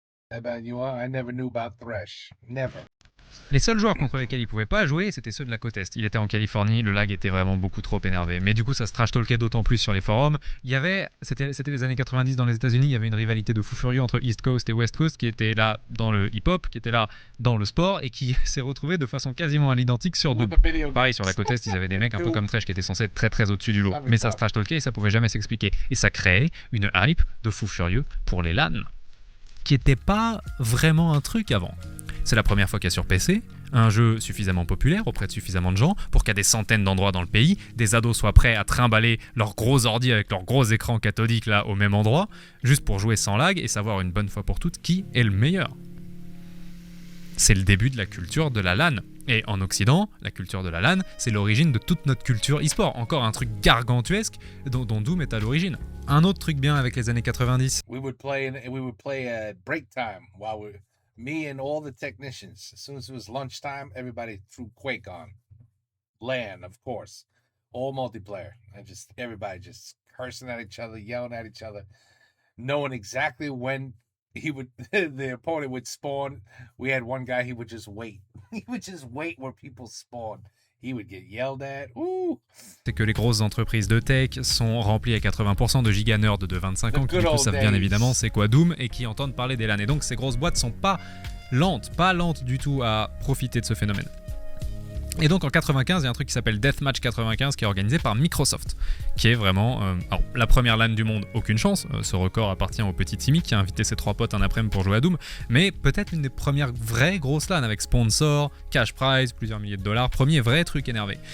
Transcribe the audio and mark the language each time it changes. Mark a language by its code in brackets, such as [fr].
[en] I never knew about Thresh. Never. [fr] Les seuls joueurs contre lesquels il pouvait pas jouer, c'était ceux de la côte Est. Il était en Californie, le lag était vraiment beaucoup trop énervé. Mais du coup, ça se trash-talkait d'autant plus sur les forums. C'était les années 90 dans les États-Unis, il y avait une rivalité de fou furieux entre East Coast et West Coast qui était là dans le hip-hop, qui était là dans le sport et qui s'est retrouvé de façon quasiment à l'identique sur Doom. Pareil, sur la côte Est, ils avaient des mecs un peu comme Thresh qui étaient censés être très très au-dessus du lot. Mais ça se trash-talkait et ça pouvait jamais s'expliquer. Et ça créait une hype de fou furieux pour les LAN, qui était pas vraiment un truc avant. C'est la première fois qu'il y a sur PC un jeu suffisamment populaire auprès de suffisamment de gens pour qu'à des centaines d'endroits dans le pays, des ados soient prêts à trimballer leurs gros ordi avec leurs gros écrans cathodiques là au même endroit, juste pour jouer sans lag et savoir une bonne fois pour toutes qui est le meilleur. C'est le début de la culture de la LAN. Et en Occident, la culture de la LAN, c'est l'origine de toute notre culture e-sport. Encore un truc gargantuesque dont Doom est à l'origine. Un autre truc bien avec les années 90. [en] We would play at break time me and all the technicians. As soon as it was lunchtime, everybody threw Quake on. LAN, of course. All multiplayer. And everybody just cursing at each other, yelling at each other, knowing exactly when the opponent would spawn. We had one guy, he would just wait. He would just wait where people spawn. He would get yelled at. Ooh. [fr] C'est que les grosses entreprises de tech sont remplies à 80% de giga-nerds de 25 ans qui du coup savent bien évidemment c'est quoi Doom et qui entendent parler des LAN. Et donc ces grosses boîtes sont pas lentes du tout à profiter de ce phénomène. Et donc en 95, il y a un truc qui s'appelle Deathmatch 95 qui est organisé par Microsoft, qui est vraiment alors, la première LAN du monde, aucune chance, ce record appartient au petit Timmy qui a invité ses 3 potes un après-midi pour jouer à Doom, mais peut-être l'une des premières vraies grosses LAN avec sponsor, cash prize, plusieurs milliers de dollars, premier vrai truc énervé.